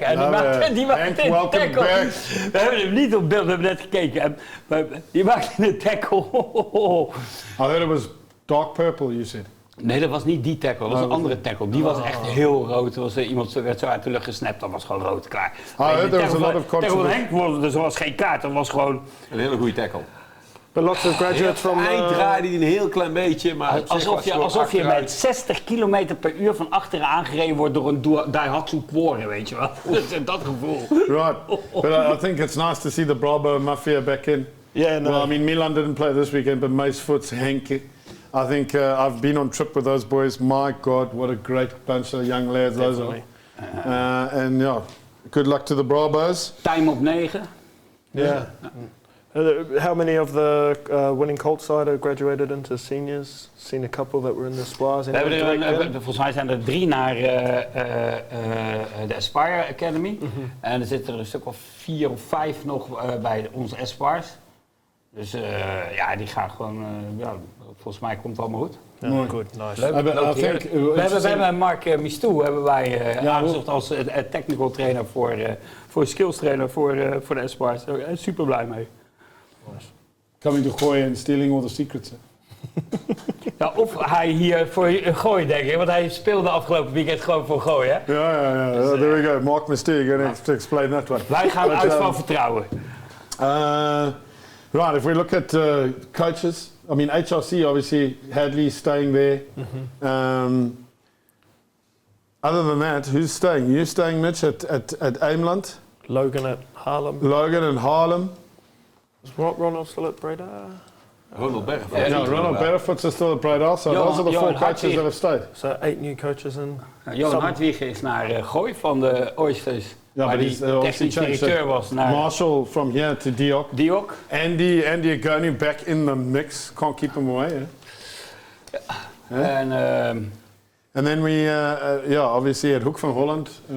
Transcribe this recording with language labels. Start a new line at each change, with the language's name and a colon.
Dutch: En die maakte een tackle. We hebben hem niet op beeld, we hebben net gekeken. Die maakte een tackle.
English: I heard it was dark purple, you said.
Dutch: Nee, dat was niet die tackle, dat was een andere tackle. Die was echt heel rood. Iemand werd zo uit de lucht gesnapt, dat was gewoon rood, klaar.
English: There was a lot of controversy.
Dutch: Dus er was geen kaart, dat was gewoon... Een hele goede tackle.
English: But lots of graduates from...
Dutch: Eind draaide hij een heel klein beetje, maar... Alsof je met 60 km per uur van achteren aangereden wordt door een Daihatsu Quoren, weet je wel. Dat gevoel.
English: Right, but I think it's nice to see the Bravo Mafia back in. Yeah, no. Well, I mean, Milan didn't play this weekend, but Macefoot's Henk. I think I've been on trip with those boys. My God, what a great bunch of young lads those are. And yeah, good luck to the Bravos.
Dutch: Time op 9.
English: Yeah. How many of the winning Colt side have graduated into seniors? Seen a couple that were in the Spars.
Dutch: Volgens mij zijn er 3 naar de Aspire Academy. En er zitten er een stuk of 4 of 5 nog bij onze Aspires. Dus die gaan gewoon... volgens mij komt het allemaal goed.
English: Yeah, good, nice.
Dutch: We hebben Mark Mistou aangezocht als technical trainer voor skills trainer voor de Aspires. Daar ben ik super blij mee.
English: Nice. Coming to Gooi and stealing all the secrets.
Dutch: Ja, of hij hier voor Gooi, denk ik. Want hij speelde afgelopen weekend gewoon voor Gooi, hè? Ja. Dus,
English: there we go. Mark Mistou, you're going to explain that one.
Dutch: Wij gaan uit van vertrouwen.
English: Right, if we look at coaches, I mean, HRC, obviously, Hadley staying there. Other than that, who's staying? You staying, Mitch, at Ameland? Logan at Haarlem. Logan and Haarlem. Is Ronald still at Breda? Ronald Barefoot. Ronald Barefoot's is still at Breda, so those are the 4 coaches that have stayed. So 8 new coaches in.
Dutch: Johan Hartwig is naar Gooi van de Oysters.
English: Yeah,
Dutch: waar die technisch directeur was naar...
English: Marshall from here to Diok. Andy Agoni back in the mix. Can't keep him away, And then we, obviously at Hoek van Holland.